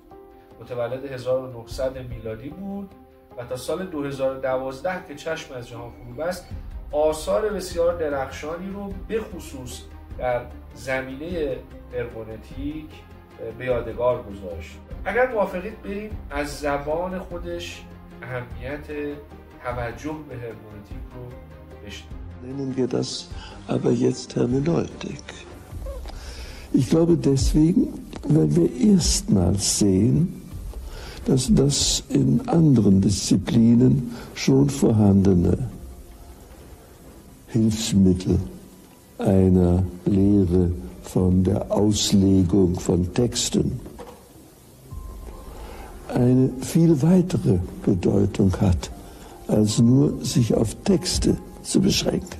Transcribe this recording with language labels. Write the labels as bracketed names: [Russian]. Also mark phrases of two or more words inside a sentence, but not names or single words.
[Persian] متولد 1900 میلادی بود و تا سال 2012 که چشم از جهان فرو بست آثار بسیار درخشانی رو به خصوص در زمینه هرمنوتیک به یادگار گذاشت. اگر موافقید بریم از زبان خودش اهمیت توجه به هرمنوتیک رو بشنویم. [German] Nennen wir das aber jetzt Hermeneutik. Ich glaube deswegen, weil wir erstmals sehen, dass das in anderen Disziplinen schon vorhandene Hilfsmittel einer Lehre von der Auslegung von Texten eine viel weitere Bedeutung hat, als nur sich auf Texte zu beschränken.